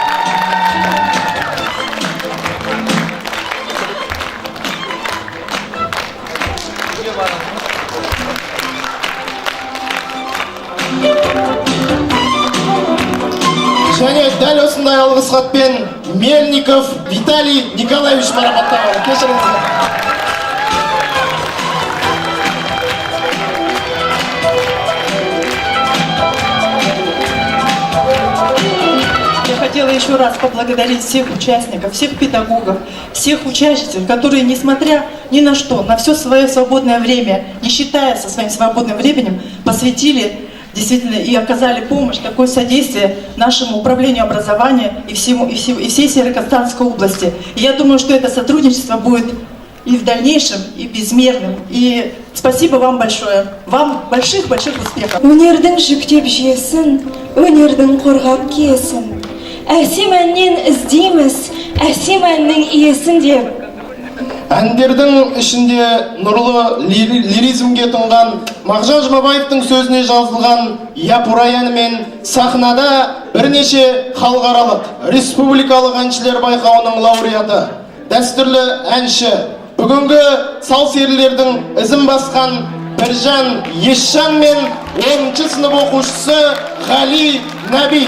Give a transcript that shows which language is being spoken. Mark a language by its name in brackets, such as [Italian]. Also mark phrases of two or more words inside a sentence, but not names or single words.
[Kazakh] Және дәл осындай алғыс хатпен Мельников Виталий Николаевич марапатталады. Кешіріңіздер. [Russian] Я хотела еще раз поблагодарить всех участников, всех педагогов, всех учащихся, которые, несмотря ни на что, на все свое свободное время, не считая со своим свободным временем, посвятили действительно и оказали помощь, такое содействие нашему управлению образования и всей Северо-Казахстанской области. И я думаю, что это сотрудничество будет и в дальнейшем, и безмерным. И спасибо вам большое. Вам больших-больших успехов. [Kazakh] Өнердің жүктеп жесін, өнердің қорғап киесін. Әсем әннен іздейміз, әсем әннің иесін деп. Әндердің ішінде нұрлы лиризмге тұнған Мағжан Жұмабаевтың сөзіне жазылған Япырай әні мен сахнада бірнеше халықаралық, республикалық әншілер байқауының лауреаты, дәстүрлі әнші, бүгінгі сал-серілердің ізін басқан Біржан Есжан мен 10-ші сынып оқушысы Ғали Нәби.